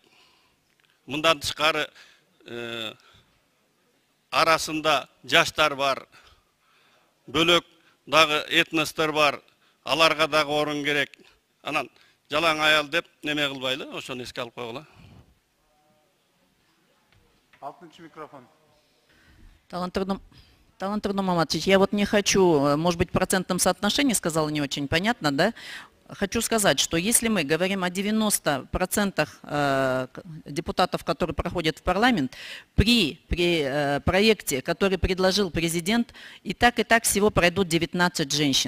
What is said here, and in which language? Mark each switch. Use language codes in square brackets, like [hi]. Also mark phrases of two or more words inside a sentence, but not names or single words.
[ky] Мындан тышкары арасында жаштар бар, бөлөк дагы этностор бар, аларга дагы орун керек. Анан жалаң аял деп неме кылбайлы, ошону эске алып койгула. 6-чы микрофон. Талант Турдумаматович, [ru] я вот не хочу, может быть, в процентном соотношении сказала не очень понятно, да? Хочу сказать, что если мы говорим о 90% депутатов, которые проходят в парламент, при проекте, который предложил президент, и так всего пройдут 19 женщин.